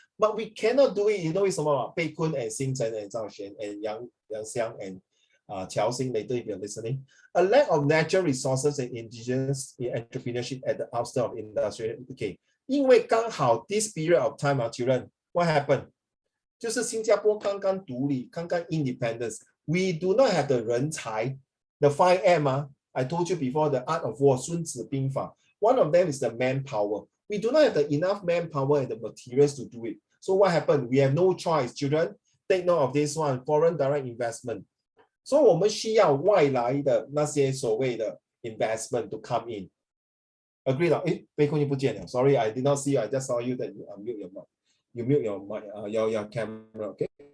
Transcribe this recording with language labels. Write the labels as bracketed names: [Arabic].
[English] But we cannot do it. You know it's about Pei Kun and Xing Chen and Zhao Xuan and Yang Xiang and Qiao Xing later if you're listening. A lack of natural resources and indigenous entrepreneurship at the outset of industrial. Okay, [Chinese] 因为刚好 [English] this period of time, children, what happened? [Chinese] 就是新加坡刚刚独立，刚刚 independence. [English] We do not have the 人才, the 5M. I told you before, the art of war, 孙子兵法. One of them is the manpower. We do not have the enough manpower and the materials to do it. So what happened? We have no choice, children. Take note of this one, foreign direct investment. [Chinese] So 我们需要外来的那些所谓的 [English] investment to come in. Agree 了？ [Chinese] 贝坤你不见了 [English] ，Sorry, I did not see you. I just saw you that you mute your mic. You mute your mic, your camera. Okay.